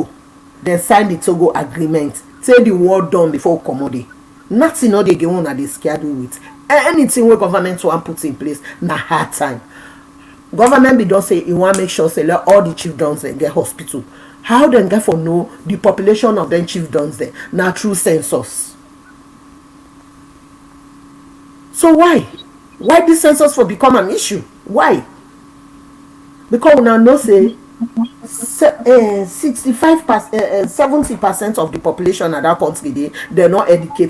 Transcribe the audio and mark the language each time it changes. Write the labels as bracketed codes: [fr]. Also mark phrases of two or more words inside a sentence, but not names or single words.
[kri] Dem sign the Togo agreement. Say the war done before comot dey. Nothing no dey get una dey scared with. Anything wey government wan put in place na hard time. Government be don say e wan make sure say let all the chiefdoms get hospital. How dem get for know the population of them chiefdoms there? Na through census. So why this census for become an issue? Why? Because una know say 70% of the population of that country they're not educated.